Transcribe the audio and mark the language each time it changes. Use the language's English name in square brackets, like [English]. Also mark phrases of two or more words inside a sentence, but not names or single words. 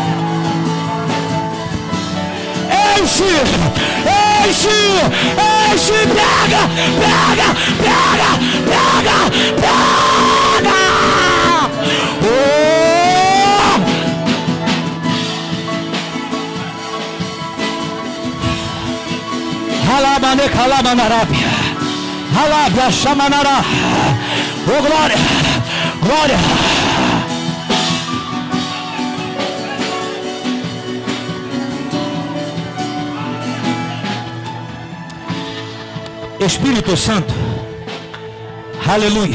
[Portuguese] Enche! Enche! pega, pega, pega, pega. Alabane calabanarabia, alabia chamanará. Oh glória, glória. Espírito Santo, aleluia.